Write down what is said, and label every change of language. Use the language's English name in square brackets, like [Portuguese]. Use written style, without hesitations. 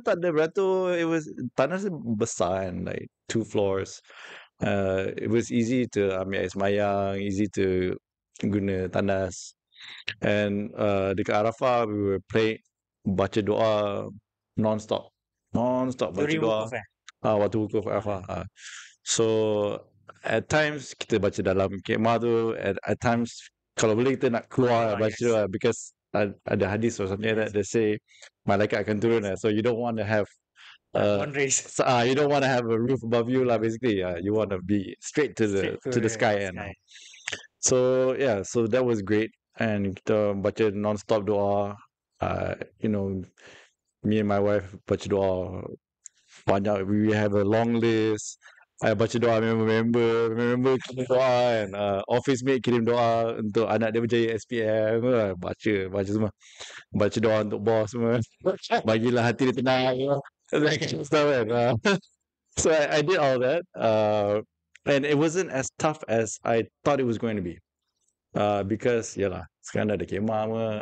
[Malay] Tak ada beratur. Tandas besar kan, [English] like 2 floors. It was easy to [Malay] ambil air semayang, [English] easy to [Malay] guna tandas. [English] And [Malay] dekat Arafah, [English] we were [Malay] baca doa [English] non-stop [Malay] baca [English] During [Malay] doa. wukuf, waktu wukuf Arafah. [English] So at times [Malay] kita baca dalam kemah tu, [English] at times [Malay] kalau boleh kita nak keluar baca [English] yes. [Malay] doa [English] because [Malay] ada hadis [English] or something like that, they say [Malay] malaikat akan turun lah. [English] So you don't want to have Boundaries. you don't want to have a roof above you lah basically. You want to be straight to the sky and so yeah, so that was great and [Malay] kita baca non-stop doa. [English] You know, me and my wife [Malay] baca doa banyak. [English] We have a long list. I [Malay] baca doa member kirim doa [English] and office mate [Malay] kirim doa untuk anak dia berjaya SPM. Baca semua. Baca doa untuk bos semua. Bagilah hati dia tenang. [English] That kind of stuff [Malay] kan. [English] So I did all that. And it wasn't as tough as I thought it was going to be. Because [Malay] yalah, sekarang dah ada kemah semua.